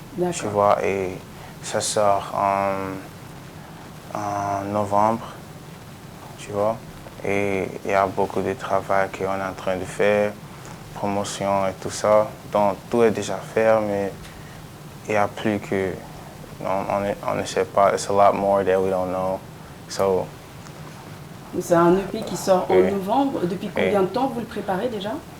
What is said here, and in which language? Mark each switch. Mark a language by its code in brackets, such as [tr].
[fr] Tu vois, et ça sort en novembre, tu vois. Et il y a beaucoup de travail qu'on est en train de faire, promotion et tout ça. Donc tout est déjà fait, mais il y a plus que... On ne sait pas, [en] it's a lot more that we don't know. So, [fr] c'est un EP qui sort en novembre. Depuis combien de temps vous le préparez déjà?